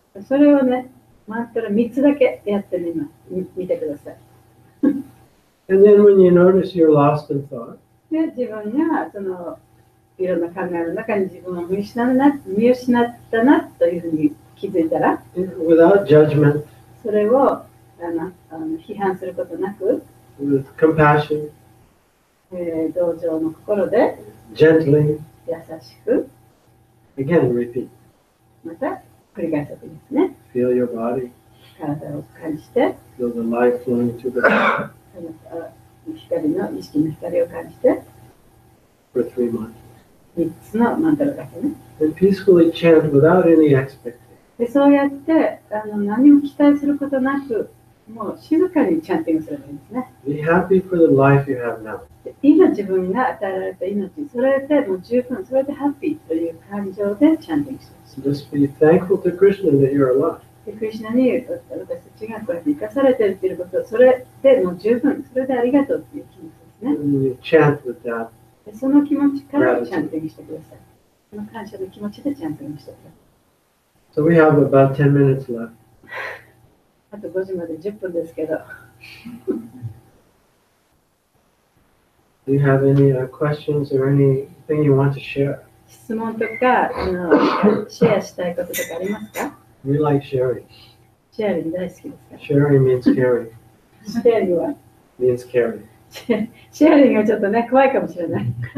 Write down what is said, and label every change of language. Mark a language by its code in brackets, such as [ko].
[ja] それをね、マントラ3つだけやってみてください。 [en] And then when you notice you're lost in thought, [ja] で、自分がそのいろんな考えの中に自分を見失ったなというふうに気づいたら、 [en] without judgment, [ja] それを批判することなく、 [en] with compassion, [ja] 同情の心で [en] gently, [ja] 優しく、 [en] again repeat. [ja] また繰り返すわけですね。 [en] Feel your body, [ja] 体を感じて、 [en] feel the light flowing through the body [ja] 光の意識の光を感じて、 [en] for 3 mantras. [ja] 3つのマントラだけね。 [en] And peacefully chant without any expectation. [ja] で、そうやって何も期待することなく、もう静かにチャンティングすればいいんですね。 [en] Be happy for the life you have now. [ja] で、今自分が与えられた命、それでもう十分、それでハッピーという感情でチャンティングしてます。 [en] Just be thankful to Krishna that you're alive. [ja] で、クリシュナに私たちがこうやって生かされているということ、それでもう十分、それでありがとうという気持ちですね。 [en] And you chant with that. [ja] で、その気持ちからチャンティングしてください。その感謝の気持ちでチャンティングしてください。 [en] So we have about 10 minutes left. [ja] あと5時まで10分ですけど。 [en] Do you have any questions or anything you want to share? [ja] 質問とかシェアしたいこととかありますか？ [en] We like sharing. [ja] シェアリング大好きですか？ [en] Sharing means caring. [ja] シェアリングは [en] Means caring. [ja] シェアリングはちょっとね、怖いかもしれない。